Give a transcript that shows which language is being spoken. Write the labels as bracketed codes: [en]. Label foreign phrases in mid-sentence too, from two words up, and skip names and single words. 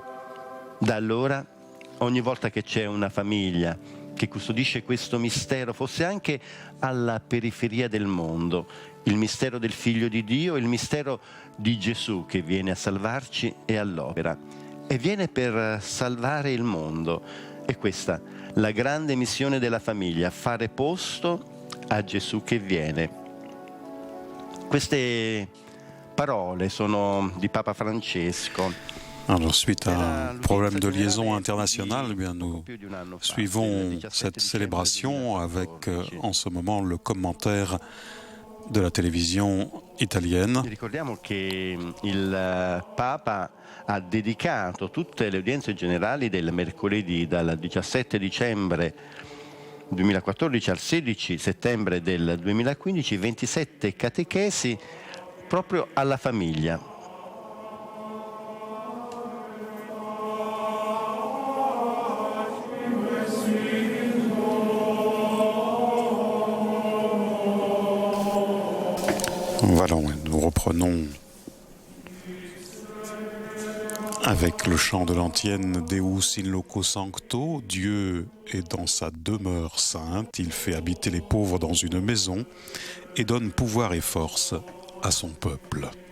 [it] Da allora, ogni volta che c'è una famiglia che custodisce questo mistero, fosse anche alla periferia del mondo, il mistero del Figlio di Dio, il mistero di Gesù che viene a salvarci e all'opera. E viene per salvare il mondo. E questa la grande missione della famiglia, fare posto a Gesù che viene. Queste parole sono di Papa Francesco. [fr] Alors, suite à un problème de liaison internationale, eh bien, nous suivons cette célébration avec en ce moment le commentaire de la télévision italienne. [it] Ricordiamo che il Papa ha dedicato tutte le udienze generali del mercoledì dal 17 dicembre 2014 al 16 settembre del 2015, 27 catechesi proprio alla famiglia. [fr] Voilà, nous reprenons avec le chant de l'antienne [la] Deus in loco sancto, [fr] Dieu est dans sa demeure sainte, il fait habiter les pauvres dans une maison et donne pouvoir et force à son peuple.